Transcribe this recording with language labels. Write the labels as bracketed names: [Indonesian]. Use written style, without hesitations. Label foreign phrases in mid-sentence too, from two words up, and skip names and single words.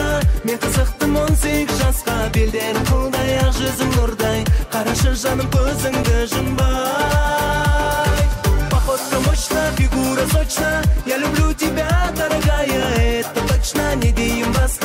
[Kazakh] Мен қызықтым 18 жасқа, белден қылдай ақ жүзің нұрдай, қарашы жаным көзіңді жұмбай. [Russian] Походка мощна, фигура сочна, я люблю тебя, дорогая, это точно, [Kazakh] не дейін басқа.